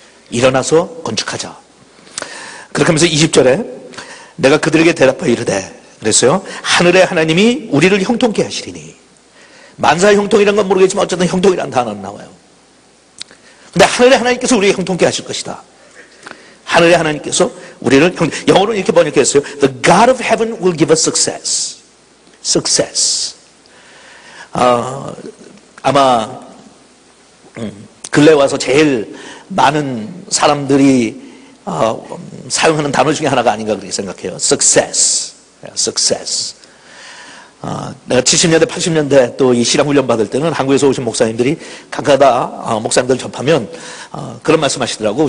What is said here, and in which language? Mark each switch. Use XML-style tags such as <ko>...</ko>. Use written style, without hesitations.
<ko>일어나서 건축하자. 그렇게 하면서 20절에 내가 그들에게 대답하여 이르되 그랬어요. 하늘의 하나님이 우리를 형통케 하시리니. 만사 형통이라는 건 모르겠지만 어쨌든 형통이라는 단어는 나와요. 근데 하늘의 하나님께서 우리를 형통케 하실 것이다. 하늘의 하나님께서 우리를 영어로는 이렇게 번역했어요.</ko> <en>The God of heaven will give us success. Success.</en> <ko>아마 근래 와서 제일 많은 사람들이 사용하는 단어 중에 하나가 아닌가 그렇게 생각해요.</ko> <en>Success. Success.</en> <ko>내가 70년대, 80년대 또 이 신앙훈련 받을 때는 한국에서 오신 목사님들이 가끔가다 목사님들 접하면 그런 말씀 하시더라고.</ko>